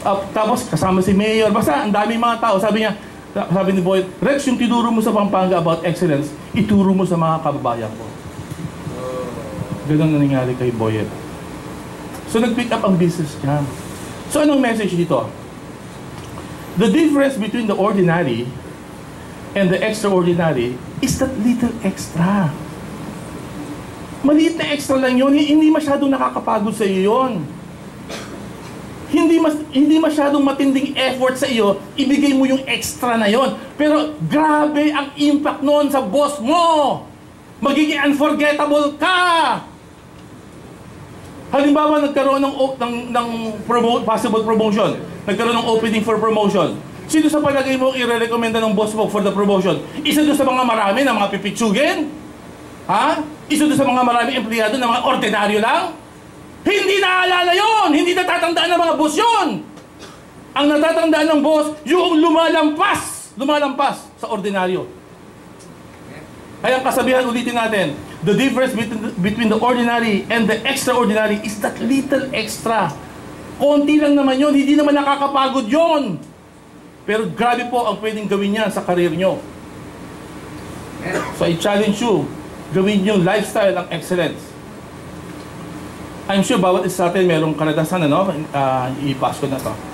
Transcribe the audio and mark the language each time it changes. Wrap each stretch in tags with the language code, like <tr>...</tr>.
<tl>Tapos kasama si Mayor, basta ang daming mga tao. Sabi ni Boy, Rex, yung tinuro mo sa Pampanga about excellence, ituro mo sa mga kababayan ko. Ganun na nangyari kay Boyet. So nag-pick up ang business niya. So anong message dito?</tl> <en>The difference between the ordinary and the extraordinary is that little extra.</en> <tl>Maliit na extra lang yun, hindi masyadong nakakapagod sa iyo yun. Hindi masyadong matinding effort sa iyo, ibigay mo yung extra na yon. Pero grabe ang impact noon sa boss mo. Magiging unforgettable ka. Halimbawa, nagkaroon ng possible promotion. Nagkaroon ng</tl> <en>opening for promotion.</en> <tl>Sino sa palagay mo i-recommenda ng boss mo</tl> <en>for the promotion?</en> <tl>Isa doon sa mga marami na mga pipitsugin? Ha? Isa doon sa mga marami empleyado na mga ordinaryo lang? Hindi naalala yon, hindi natatandaan ng mga boss yon. Ang natatandaan ng boss, yung lumalampas sa ordinaryo. Kaya ang kasabihan, ulitin natin,</tl> <en>the difference between the ordinary and the extraordinary is that little extra.</en> <tl>Konti lang naman yon, hindi naman nakakapagod yon. Pero grabe po ang pwedeng gawin niya sa karir nyo.</tl> <en>So I challenge you,</en> <tl>gawin yung lifestyle ang excellence.</tl> <en>I'm sure</en> <tl>bawat isa sa atin merong karanasan, ano? I-pass ko na to.</tl>